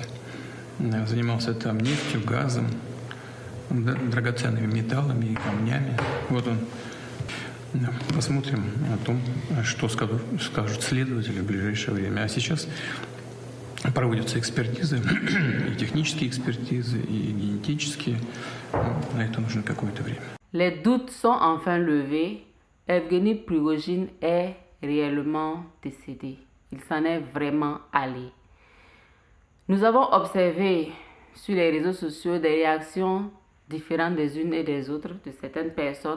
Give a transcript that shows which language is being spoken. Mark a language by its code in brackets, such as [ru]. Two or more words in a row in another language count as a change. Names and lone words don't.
[ru] Занимался там нефтью, газом, драгоценными металлами и камнями. Вот он. Посмотрим о том, что скажут следователи в ближайшее время. А сейчас проводятся экспертизы, и технические экспертизы, и генетические. На это нужно какое-то время. [fr] Les doutes sont enfin levés. Evgeny Prigojine est réellement décédé. Il s'en est vraiment allé. Nous avons observé sur les réseaux sociaux des réactions différentes des unes et des autres de certaines personnes.